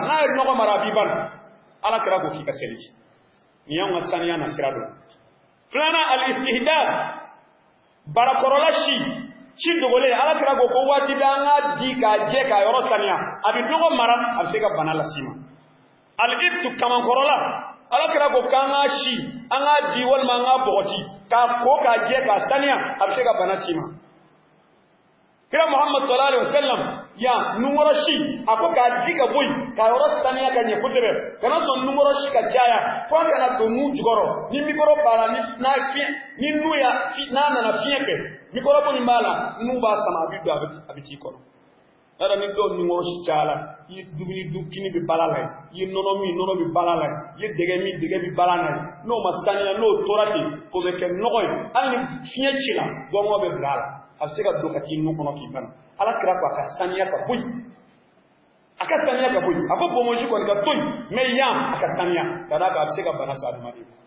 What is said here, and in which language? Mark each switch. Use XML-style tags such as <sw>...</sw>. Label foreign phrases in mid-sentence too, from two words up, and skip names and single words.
<bm>n'a ye nɔgɔ mara a b'i bana ala kira ko k'i ka seliji nin y'anw ka saniya na sira dɔ filanan al-istihdad barakɔrɔla si dogolen ala kira ko ko waati bɛ an ka di k'a jɛ k'a yɔrɔ saniya a bɛ nɔgɔ mara a bɛ se ka bana las'i ma al-ibtu kamankɔrɔla ala kira ko k'an ka si an ka di walima an ka bɔgɔti k'a ko k'a jɛ k'a saniya a bɛ se ka bana s'i ma kira Muhammad</bm> <ar>صلى الله عليه وسلم</ar> <bm>ya numero si a ko k'a di ka bɔ yen k'a yɔrɔ saniya ka ɲɛ kosɛbɛ kana sɔn numero si ka caya fo an kana don nu jukɔrɔ ni mikoro b'a la ni nu ya n'a nana fiɲɛ fɛ mikoro ko nin b'a la nu b'a sama a bɛ don a bɛ t'i kɔnɔ yàrá ni dɔw numero si caya i ye dumuni dun kini bɛ bala la i ye nɔnɔ min nɔnɔ bɛ bala la i ye dɛgɛ min dɛgɛ bɛ bala la n'o ma saniya n'o tora ten o bɛ kɛ nɔgɔ ye hali ni fiɲɛ ci la gɔngɔ bɛ bila a la a bɛ se ka don ka t'i nu kɔnɔ k'i bana ala kira ko a ka saniya ka bɔ yen a ka saniya ka bɔ yen a ko bɔnbɔnsi kɔni ka to yen mɛ yan a ka saniya ka d'a kan a bɛ se ka bana sa adamaden</bm>